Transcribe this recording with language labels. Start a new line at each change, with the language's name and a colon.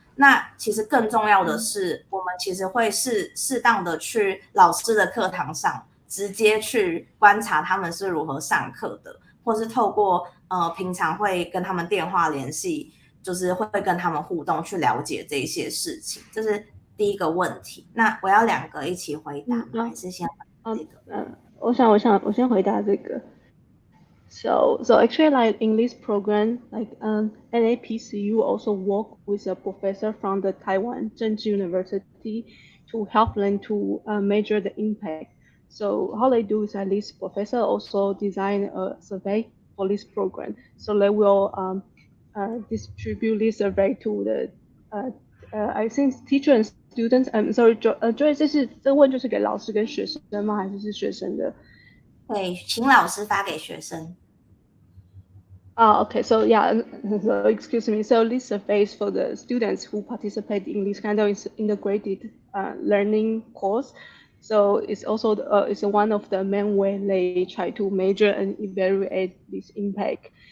Chinese: 那其实更重要的是，我们其实会适当的去老师的课堂上，直接去观察他们是如何上课的，或是透过平常会跟他们电话联系，就是会跟他们互动，去了解这些事情。这是第一个问题。那我要2个一起回答，还是先回答这个？我先回答这个。
English: So actually, like in this program, like NAPCU also work with a professor from the Taiwan Zhenji University to help them to measure the impact. So how they do is that this professor also design a survey for this program. So they will distribute this survey to the I think teacher and students. Sorry, Joy,
Chinese: 这问就是给老师跟学生吗？还是学生的？对，请老师发给学生。
English: Okay, so yeah, so excuse me. So this survey is for the students who participate in this kind of integrated learning course. So it's also it's one of the main way they try to measure and evaluate this impact.